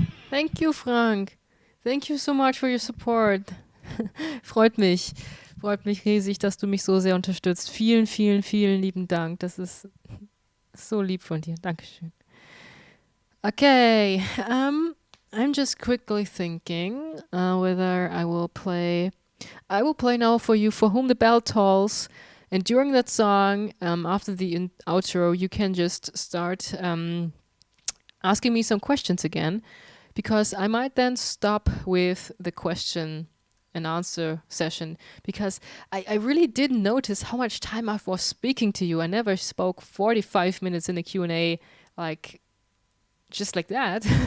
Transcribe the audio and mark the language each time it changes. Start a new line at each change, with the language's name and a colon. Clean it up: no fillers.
English: Thank you, Frank. Thank you so much for your support.
German: Freut mich. Freut mich riesig, dass du mich so sehr unterstützt. Vielen, vielen, vielen lieben Dank. Das ist so lieb von dir. Dankeschön.
English: Okay, I'm just quickly thinking whether I will play now for you For Whom the Bell Tolls. And during that song, after the outro, you can just start asking me some questions again, because I might then stop with the question and answer session, because I really didn't notice how much time I was speaking to you. I never spoke 45 minutes in a Q&A just like that.